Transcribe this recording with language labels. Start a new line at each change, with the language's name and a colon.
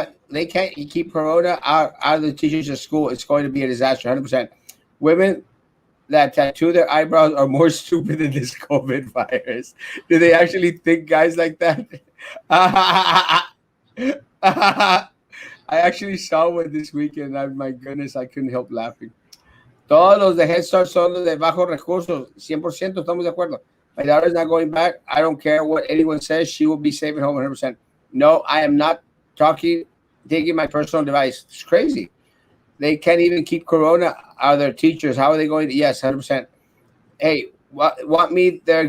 English: They can't keep Corona out of the teachers at school. It's going to be a disaster, 100%. Women that tattoo their eyebrows are more stupid than this COVID virus. Do they actually think guys like that? I actually saw one this weekend. My goodness, I couldn't help laughing.
Spanish: Todos los de Head Start son los de bajos recursos. 100% estamos de acuerdo.
English: My daughter's not going back. I don't care what anyone says. She will be safe at home 100%. No, I am not taking my personal device. It's crazy. They can't even keep Corona out of their teachers. How are they going to? Yes, 100%. Hey, want me there?